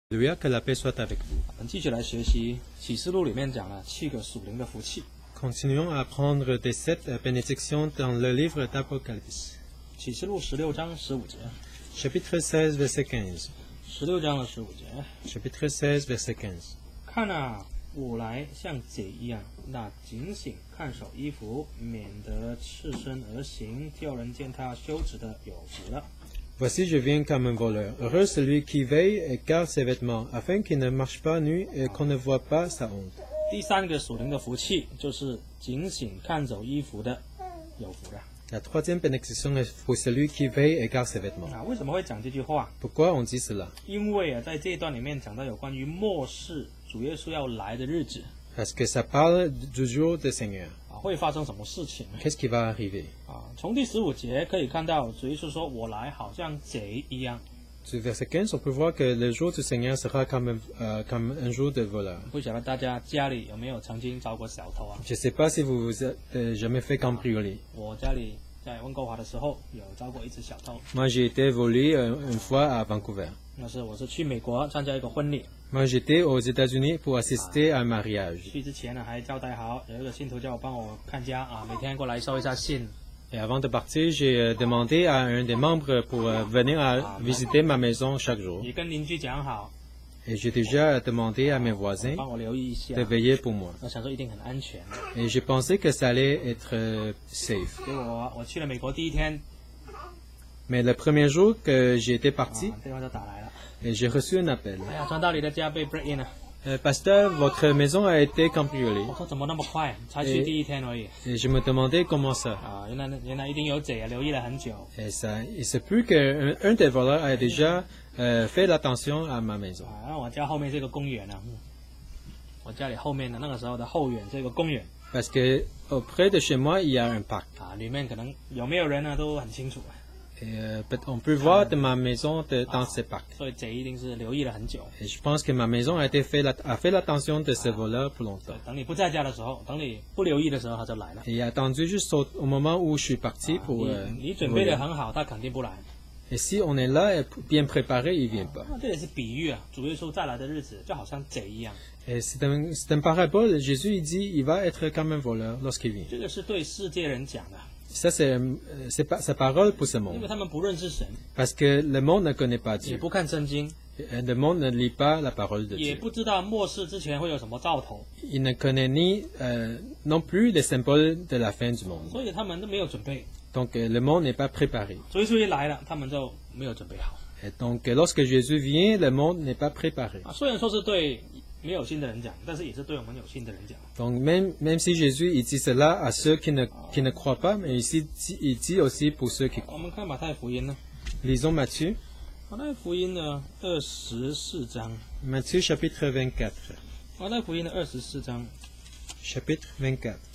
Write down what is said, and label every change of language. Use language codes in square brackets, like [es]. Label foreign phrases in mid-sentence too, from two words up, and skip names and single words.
[fr] Que la paix soit avec vous. [zh] 我们继续来学习启示录里面讲了7个属灵的福气。 [fr] Continuons à apprendre des 7 bénédictions dans le livre d'Apocalypse. [zh] 启示录16章15节， [fr] Chapitre 16, verset 15. [zh] 16 章的15节， [fr] Chapitre 16, verset 15. [zh] 看啊，我来像贼一样，那警醒看守衣服，免得赤身而行，叫人见他羞耻的有福了。 [fr] Voici, je viens comme un voleur. Heureux celui qui veille et garde ses vêtements, afin qu'il ne marche pas nu et qu'on ne voit pas sa honte. [zh] 第3个属灵的福气就是警醒看守衣服的有福了。 [fr] La troisième bénédiction est pour celui qui veille et garde ses vêtements. [zh] 为什么会讲这句话？ [fr] Pourquoi on dit cela? [zh] 因为在这一段里面讲到有关于末世主耶稣要来的日子。 [fr] Parce que ça parle du jour du Seigneur. [zh] 会发生什么事情 [fr] Qu'est-ce qui va arriver? [zh] 从第15节可以看到，主耶稣说：“我来好像贼一样。” [fr] Du verset 15, on peut voir que le jour du Seigneur sera comme un jour de voleur. [zh] 不晓得大家家里有没有曾经遭过小偷啊？ [fr] Je ne sais pas si vous vous êtes jamais fait cambrioler. [zh] 我家里在温哥华的时候有遭过一次小偷。 [fr] Moi, j'ai été volé une fois à Vancouver. [zh] 那是我是去美国参加一个婚礼。 [fr] Moi, j'étais aux États-Unis pour assister à un mariage. [zh] 去之前呢，还交代好有一个信徒叫我帮我看家啊，每天过来收一下信。 [fr] Et avant de partir, j'ai demandé à un des membres pour venir visiter ma maison chaque jour. [zh] 也跟邻居讲好。 [fr] Et j'ai déjà demandé à mes voisins [zh] 帮我留意一下 [fr] de veiller pour moi. [zh] 我想说一定很安全。 [fr] Et je pensais que ça allait être safe. [zh] 结果我去了美国第一天， [fr] Mais le premier jour que j'ai été parti, [zh] 电话就打来了。 [fr] et j'ai reçu un appel. [zh] 哎呀，传道你的家被 [en] break in [zh] 了。 [fr] Pasteur, votre maison a été cambriolée. [zh] 我说怎么那么快？才去第一天而已。 [fr] Et je me demandais comment ça. [zh] 啊，原来一定有贼啊，留意了很久。 [fr] Et ça, il se peut qu'un des voleurs ait déjà fait l'attention à ma maison. [zh] 啊，我家后面这个公园啊，我家里后面的那个时候的后园这个公园 [fr] Parce que auprès de chez moi, il y a un parc. [zh] 啊，里面可能有没有人呢都很清楚。 [fr] Et on peut voir de ma maison dans ce parc. [zh] 所以贼一定是留意了很久。 [fr] Et je pense que ma maison a fait l'attention de ce voleur pour longtemps. [zh] 等你不在家的时候，等你不留意的时候，他就来了。 [fr] Et il a attendu juste au moment où je suis parti pour [zh] 你准备的 [fr] voler. [zh] 很好，他肯定不来。 [fr] Et si on est là et bien préparé, il vient pas. [zh] 这也是比喻啊，主耶稣再来的日子就好像贼一样。 [fr] Et c'est un parabole. Jésus, il dit, il va être comme un voleur lorsqu'il vient. [zh] 这个是对世界人讲的， [fr] Ça, c'est pas sa parole pour ce [zh] 因为 [fr] monde. [zh] 他们不认识神， [fr] Parce que le monde ne connaît pas [zh] 也 [fr] Dieu. [zh] 不看圣经， [fr] Et le monde ne lit pas la parole de [zh] 也 [fr] Dieu. [zh] 不知道末世之前会有什么兆头， [fr] Il ne connaît ni non plus les symboles de la fin du monde. [zh] 所以他们都没有准备。 [fr] Donc le monde n'est pas préparé. [zh] 主耶稣一来了，他们就没有准备好 [fr] Et donc lorsque Jésus vient, le monde n'est pas préparé. 啊。 [zh] 虽然说是对没有信的人讲，但是也是对我们有信的人讲。 [fr] Donc même si Jésus il dit cela à ceux qui ne croient pas, mais ici il dit aussi pour ceux qui [zh] 我 [fr] croient. [zh] 们看马太福音呢， [fr] Lisons Matthieu, [zh] 马太福音的24章， [fr] Matthieu chapitre 24. [zh] 马太福音的24章 [fr] Chapitre 24,